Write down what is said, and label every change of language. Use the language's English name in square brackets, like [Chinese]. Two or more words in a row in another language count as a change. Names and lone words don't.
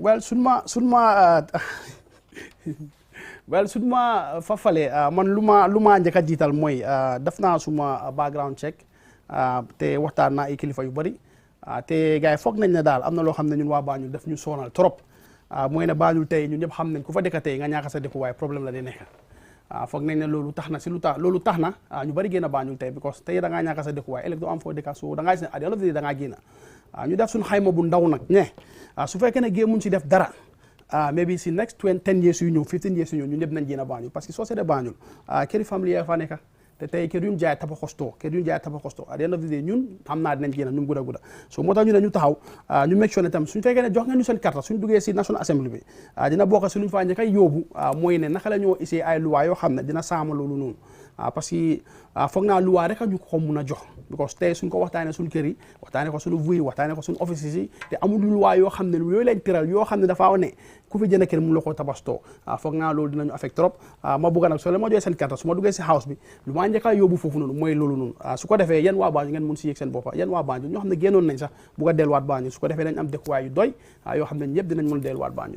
[Wolof] well suñ ma fa fale man lu ma njëkk a jiital mooy def naa suma [English] background check [Wolof] te waxtaan naa ay kilifa yu bëri te gars yi foog nañ ne daal am na loo xam ne ñun waa Banjul def ñu sonal trop mooy ne Banjul tey ñun ñëpp xam nañ ku fa dëkk tey nga ñàkk sa dëkkuwaay problème la di nekk foog nañ ne loolu tax na si loolu tax na ñu bëri génn Banjul tey because tey da ngaa ñàkk sa dëkkuwaay ëllëg doo am foo dëkka so da ngaa gis ne [English] at the end of the day [Wolof] da ngaa génn ñu def suñu xayma bu ndaw nag ne su fekkee ne géemuñ si def dara maybe si [English] next 10 years [Wolof] yu ñëw [English] 15 years [Wolof] yu ñëw ñun ñëpp nañ génn Banjul [French] parce que [Wolof] soo seetee Banjul këri familier fa nekk te tey kër yu ñu jaay tabaxosto [English] at the end of the day [Wolof] ñun xam naa dinañ génn ñu gudda gudda so moo tax ñu ne ñu taxaw ñu [English] make sure [Wolof] ne tam suñ fekkee ne jox nga ñu seen carte suñ duggee si National Assembly bi dina bokk si luñ faa njëkk a yóbbu mooy ne naka la ñoo isee ay loi yoo xam ne dina saama loolu noonu [French] parce que [Wolof] foog naa loi rek a ñu ko mun a jox because tey suñ ko waxtaanee suñ kër yi waxtaanee ko suñu vuy waxtaanee ko suñu offices yi te amul loi yoo xam ne yooyu lañ tëral yoo xam ne dafa ne ku fi jënd kër mun la koo tabastoo foog naa loolu dinañu affect trop ma bëgg nag soo leen ma joxee seen carte su ma duggee si house bi lu ma njëkk a yóbbu foofu noonu mooy loolu noonu su ko defee yéen waa Banjul ngeen mun si yëg seen boppa yéen waa Banjul ñoo xam ne génnoon nañ sax bugg a delluwaat Banjul su ko defee dañ am dëkkuwaay yu doy yoo xam ne ñëpp dinañ mën a delluwaat Banjul